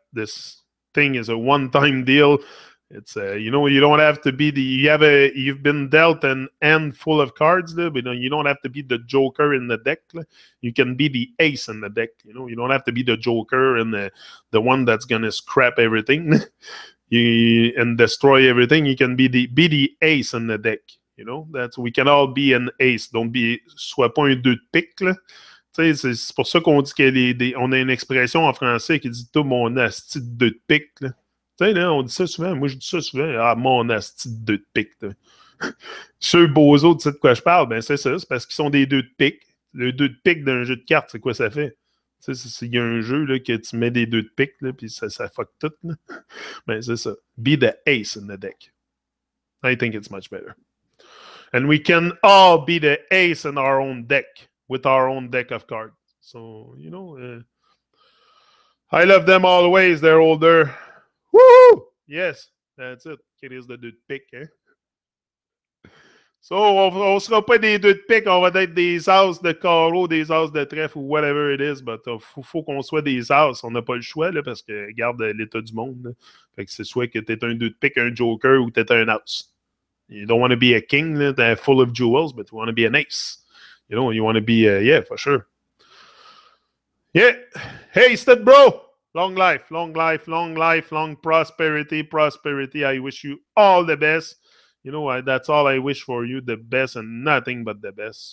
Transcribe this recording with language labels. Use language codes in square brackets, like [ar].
[en] This thing is a one-time deal. It's you don't have to be you've been dealt an end full of cards, but you don't have to be the joker in the deck. You can be the ace in the deck. You don't have to be the joker and the one that's gonna scrap everything and destroy everything. You can be the ace in the deck. We can all be an ace. [fr] Sois pas un 2 de pique. Là. C'est pour ça qu'on dit qu'on a une expression en français qui dit tout mon asti de 2 de pique. Là. Là, on dit ça souvent. Moi, je dis ça souvent. Ah, mon asti de 2 de pique. Ceux bozos, tu sais de quoi je parle? Ben, c'est ça. C'est parce qu'ils sont des 2 de pique. Le 2 de pique d'un jeu de cartes, c'est quoi ça fait? Il y a un jeu là, que tu mets des 2 de pique, puis ça fuck tout. Là. Ben, c'est ça. [en] Be the ace in the deck. I think it's much better. And we can all be the ace in our own deck with our own deck of cards. So, I love them always. They're older. Woo! Yes, that's it. It is the 2 de pique. Hein? [fr] So, on ne sera pas des 2 de pique. On va être des as de carreau, des as de trèfle ou [en] whatever it is. [fr] But faut qu'on soit des as. On n'a pas le choix là, parce que regarde l'état du monde. Là. Fait que c'est soit que tu es un 2 de pique, un joker ou tu es un as. [en] You don't want to be a king full of jewels, but you want to be an ace. You want to be, yeah, for sure. Yeah. Hey, Stud Bro. Long life, long life, long life, long prosperity, prosperity. I wish you all the best. That's all I wish for you, the best and nothing but the best.